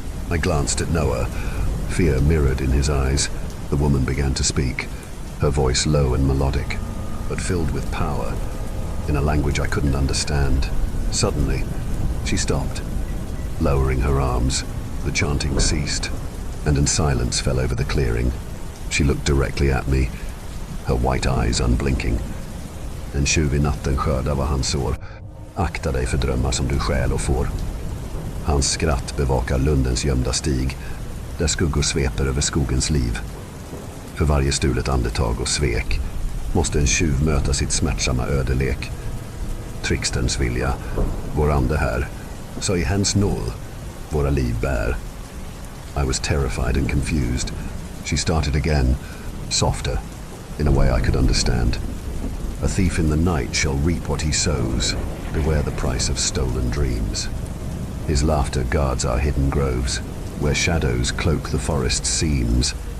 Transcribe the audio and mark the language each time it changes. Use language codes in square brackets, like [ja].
[en] I glanced at Noah, fear mirrored in his eyes. The woman began to speak, her voice low and melodic, but filled with power, in a language I couldn't understand. Suddenly, she stopped. Lowering her arms, the chanting ceased, and in silence fell over the clearing. She looked directly at me, her white eyes unblinking. [sv] En tjuv I natten skördar vad han sår. Akta dig för drömmar som du stjäl och får. Hans skratt bevakar lundens gömda stig, där skuggor sveper över skogens liv. För varje stulet andetag och svek måste en tjuv möta sitt smärtsamma ödelek. Tricksterns vilja, vår ande här, så I hans nåd våra liv bär. [en] I was terrified and confused. She started again, softer, in a way I could understand. A thief in the night shall reap what he sows. Beware the price of stolen dreams. His laughter guards our hidden groves, where shadows cloak the forest's seams.